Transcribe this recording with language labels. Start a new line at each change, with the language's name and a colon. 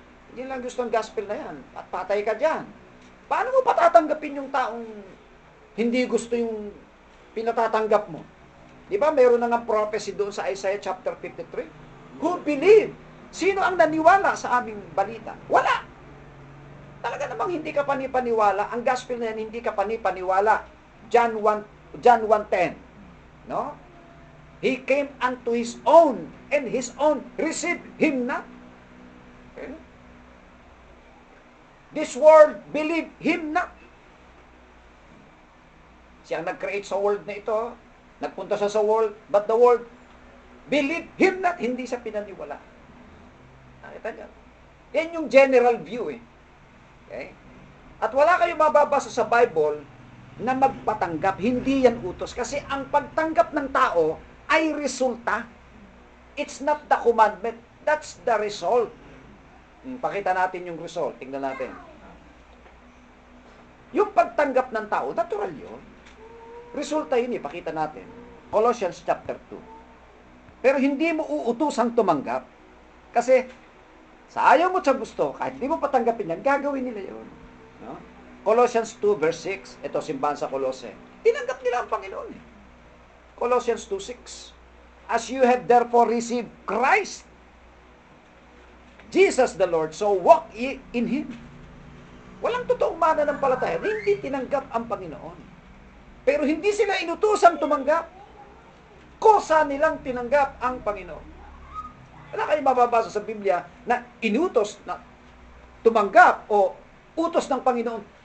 Filipino: Hindi nila gusto yung gospel na yan. At patay ka dyan. Paano mo patatanggapin yung taong hindi gusto yung pinatatanggap mo? Di ba meron na nga prophecy doon sa Isaiah chapter 53?
English: Who believe?
Filipino: Sino ang naniwala sa aming balita? Wala! Talaga namang hindi ka panipaniwala. Ang gospel na yan, hindi ka panipaniwala. John 1:10. No?
English: He came unto his own, and his own received him not. Okay? This world believed him not.
Filipino: Siya ang nag-create sa world na ito. Nagpunta siya sa world,
English: but the world believed him not.
Filipino: Hindi siya pinaniwala. Nakita niyo? Yan yung general view eh. Okay? At wala kayong mababasa sa Bible na magpatanggap. Hindi yan utos. Kasi ang pagtanggap ng tao ay resulta.
English: It's not the commandment. That's the result.
Filipino: Pakita natin yung result. Tingnan natin. Yung pagtanggap ng tao, natural yun. Resulta yun, ipakita natin. Colossians chapter 2. Pero hindi mo uutosang tumanggap. Kasi, sa ayaw mo sa gusto, kahit hindi mo patanggapin yan, gagawin nila yun. No? Colossians 2 verse 6, ito simbahan sa Colossae. Tinanggap nila ang Panginoon. Colossians 2:6.
English: As you have therefore received Christ, Jesus the Lord, so walk ye in Him.
Filipino: Walang totoong mananampalataya na hindi tinanggap ang Panginoon. Pero hindi sila inutusang tumanggap. Kosa nilang tinanggap ang Panginoon. Wala kayong mababasa sa Biblia na inutos na tumanggap o utos ng Panginoon.